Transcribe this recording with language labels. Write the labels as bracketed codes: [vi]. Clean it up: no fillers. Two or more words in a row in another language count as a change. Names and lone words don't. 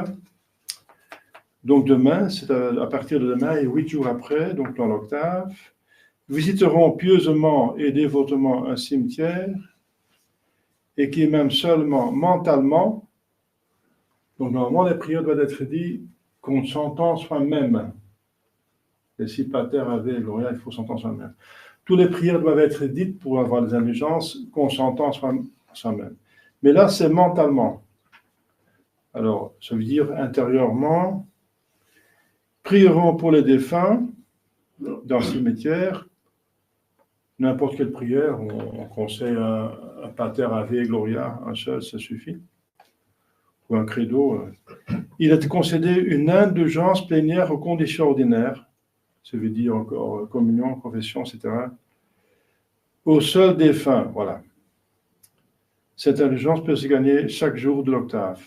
[fr] Donc demain, c'est à partir de demain et 8 jours après, donc dans l'octave, visiteront pieusement et dévotement un cimetière, et qui même seulement mentalement, donc normalement les prières doivent être dites qu'on s'entend soi-même. Et si pater, ave et gloria, il faut s'entendre soi-même. Toutes les prières doivent être dites pour avoir des indulgences qu'on s'entend soi-même. Mais là, c'est mentalement. Alors, ça veut dire intérieurement, prieront pour les défunts dans le cimetière, n'importe quelle prière, on conseille un pater, ave et gloria, un seul, ça suffit, ou un credo. Il est concédé une indulgence plénière aux conditions ordinaires, ça veut dire encore communion, confession, etc., au seul défunt, voilà. Cette indulgence peut se gagner chaque jour de l'octave.